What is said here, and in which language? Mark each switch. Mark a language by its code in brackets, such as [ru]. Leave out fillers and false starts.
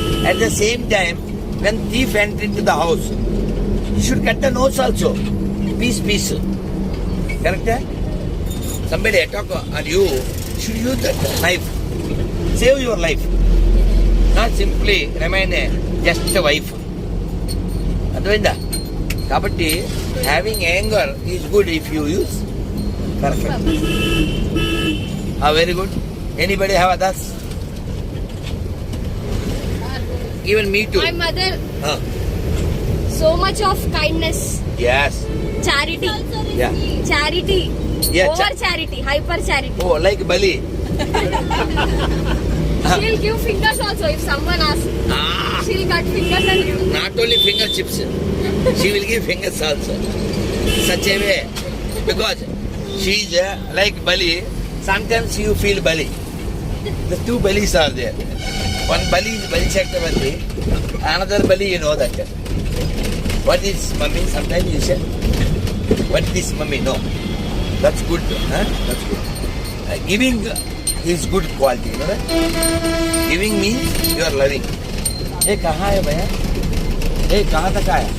[en] At the same time, when thief enter into the house, you should cut the nose also, piece. Correct? Somebody attack on you, should use that knife. Save your life. Not simply remain just a wife. [te] అర్థమైందా? కాబట్టి [en] Having anger is good if you use perfect. Very good. Anybody have others? Even me too. My mother, so much of kindness, Yes. charity, Yeah. charity, Yeah, over charity, hyper charity. Oh, like Bali. She'll give fingers also if someone asks. Ah, She'll cut fingers and give. not only finger chips, she will give fingers also. Such a way, because she is like Bali. Sometimes you feel Bali. The two Balis are there. One Bali is Bali Chakravarti, another Bali, you know that. What is mummy? Sometimes you say, what is mummy? No. That's good. Huh? That's good. Giving is good quality. You know that? Giving means you are loving. [hi] Hey, कहाँ है भैया? Hey, कहाँ तक आया?